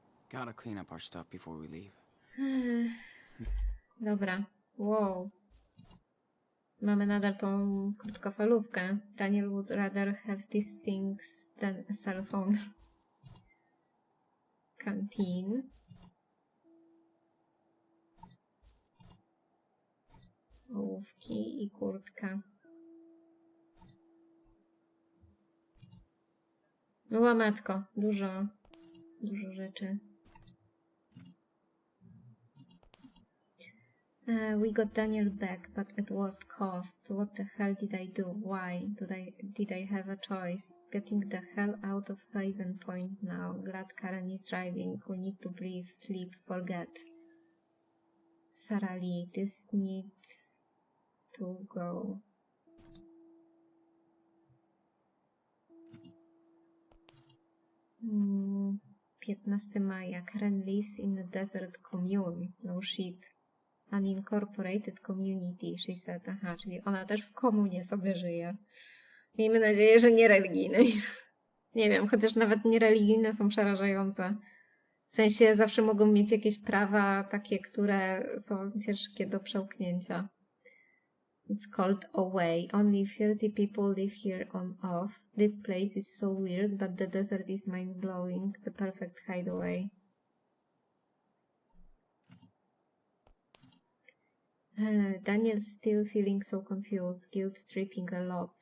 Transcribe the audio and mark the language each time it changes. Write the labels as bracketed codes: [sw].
[en] Gotta clean up our stuff before we leave. [pl] Dobra. Wow. Mamy nadal tą krótkofalówkę. [en] Daniel would rather have these things than a cell phone. Canteen. [pl] rękawówki i kurtka. No łamatko, dużo rzeczy. [en] We got Daniel back, but at what cost? What the hell did I do? Why? Did I have a choice? Getting the hell out of Haven Point now. Glad Karen is driving. We need to breathe, sleep, forget. Sarah Lee, this needs to go. Hmm, [pl] 15 maja. [en] Karen lives in a desert commune. No shit. Unincorporated community, she said. [pl] Aha, czyli ona też w komunie sobie żyje. Miejmy nadzieję, że nie religijnej. Nie wiem, chociaż nawet niereligijne są przerażające. W sensie zawsze mogą mieć jakieś prawa takie, które są ciężkie do przełknięcia. [en] It's called Away. Only 30 people live here on off. This place is so weird, but the desert is mind-blowing. The perfect hideaway. Daniel's still feeling so confused, guilt-tripping a lot.